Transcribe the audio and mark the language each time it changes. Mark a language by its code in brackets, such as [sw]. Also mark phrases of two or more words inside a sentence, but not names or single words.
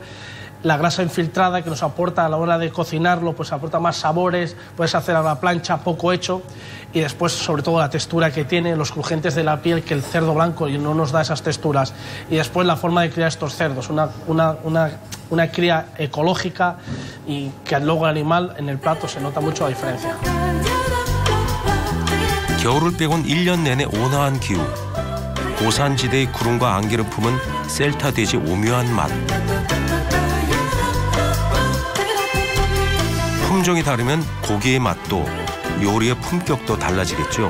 [es] La grasa infiltrada que nos aporta a la hora de cocinarlo, pues aporta más sabores, puedes hacer a la plancha poco hecho y después sobre todo la textura que tiene, los crujientes de la piel, que el cerdo blanco no nos da esas texturas. Y después la forma de criar estos cerdos, una cría ecológica y que luego el animal en el plato se nota mucho la diferencia. [ko] 겨울을 빼곤 1년 내내 온화한 기후. 고산지대의 구름과 안개를 품은 셀타 돼지 오묘한 맛. 품종이 다르면 고기의 맛도 요리의 품격도 달라지겠죠.